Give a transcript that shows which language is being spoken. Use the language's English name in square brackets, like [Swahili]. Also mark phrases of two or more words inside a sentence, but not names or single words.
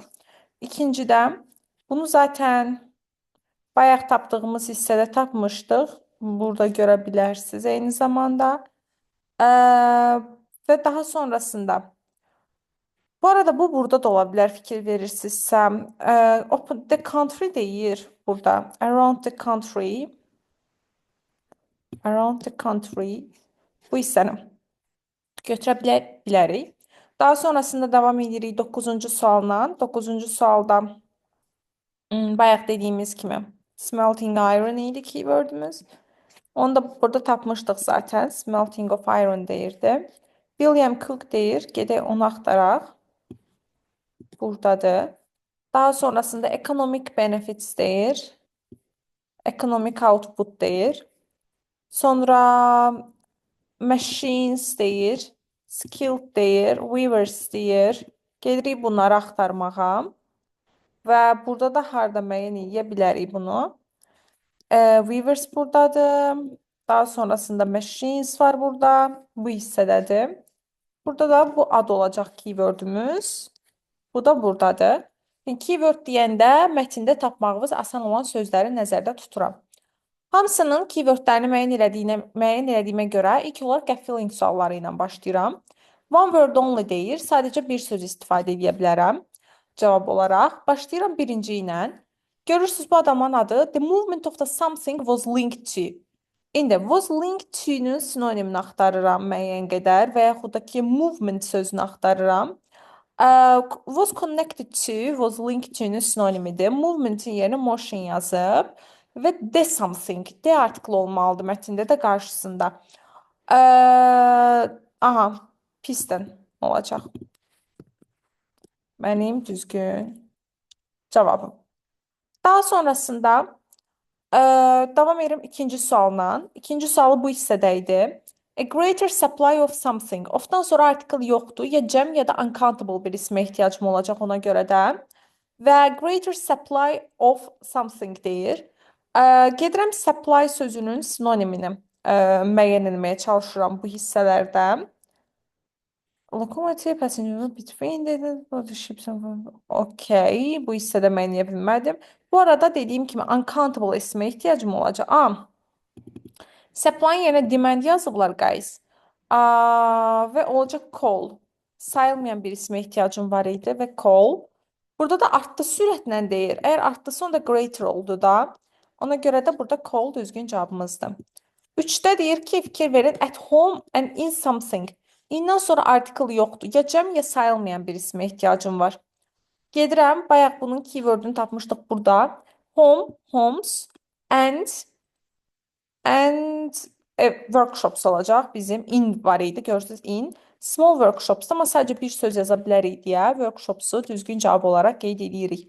[Azerbaijani] İkincidə, bunu zaten bayaq tapdığımız hissədə tapmışdıq. Burada görə bilərsiniz eyni zamanda. Və daha sonrasında. Bu arada bu burada da ola bilər, fikir verirsinizsə. [English] Open the country [Azerbaijani] deyir burada. [English] Around the country. Around the country. [Azerbaijani] Bu hissəni götürə bilərik. Daha sonrasında devam edirik 9-cu sualla. 9-cu sualda bayaq dediyimiz kimi [English] smelting iron [Azerbaijani] idi keywordümüz. Onu da burada tapmışdıq zaten. [English] Smelting of iron [Azerbaijani] deyirdi. William Cook deyir. Gedək onu axtaraq. Buradadır. Daha sonrasında [English] economic benefits [Azerbaijani] deyir. [English] Economic output [Azerbaijani] deyir. Sonra machines deyir. Skilled deyir. Weavers deyir. Gedirik bunları axtarmağa. Və burada da harda müəyyən edə bilərik bunu. Weavers buradadır. Daha sonrasında machines var burada. Bu hissədədir. Burada da bu ad olacaq keywordümüz. Bu da buradadır. Keyword deyəndə mətndə tapmağınız asan olan sözləri nəzərdə tuturam. Hamısının keywordlərini müəyyən elədiyimə görə ilk olaraq gap-filling sualları ilə başlayıram. [English] One word only deyir. [Azerbaijani] Sadəcə bir söz istifadə edə bilərəm. Cavab olaraq. Başlayıram birinci ilə. Görürsünüz bu adamın adı. [English] The movement of the something was linked to. [Azerbaijani] İndi [English] was linked to- [Azerbaijani] nun sinonimini axtarıram müəyyən qədər və yaxud da ki movement sözünü axtarıram. [English] Was connected to, was linked to-nun sinonimidir. [Azerbaijani] Movementin yerinə motion yazıb və [English] the something, the article [Azerbaijani] olmalıdır mətndə də qarşısında. Aha, piston olacaq. Mənim düzgün cavabım. Daha sonrasında davam edirəm ikinci sualla. İkinci sualı bu hissədə idi. [English] A greater supply of something. [Azerbaijani] Ofdan sonra article yoxdur. Ya cəm ya da uncountable bir ismə ehtiyacım olacaq ona görə də. [English] Və greater supply of something deyir. [Azerbaijani] Gedirəm supply sözünün sinonimini müəyyən etməyə çalışıram bu hissələrdə. [English] Locomotive passenger between the ships. [Azerbaijani] Okay, bu hissədə müəyyən edə bilmədim. Bu arada dediyim kimi uncountable ismə ehtiyacım olacaq. Supply yerinə demand yazıblar guys. Və olacaq call. Sayılmayan bir ismə ehtiyacım var idi və call. Burada da artdı sürətlə deyir. Əgər artdısa onda greater oldu da. Ona görə də burada call düzgün cavabımızdır. 3-də deyir ki, fikir verin [English] at home and in something. [Azerbaijani] İndən sonra article yoxdur. Ya cəm ya sayılmayan bir ismə ehtiyacım var. Gedirəm, bayaq bunun keywordunu tapmışdıq burada. [English] Home, homes and workshops olacaq bizim. [Azerbaijani] In var idi, görürsünüz in. [English] Small workshops, [Azerbaijani] amma sadəcə bir söz yaza bilərik deyə workshopsu düzgün cavab olaraq qeyd edirik.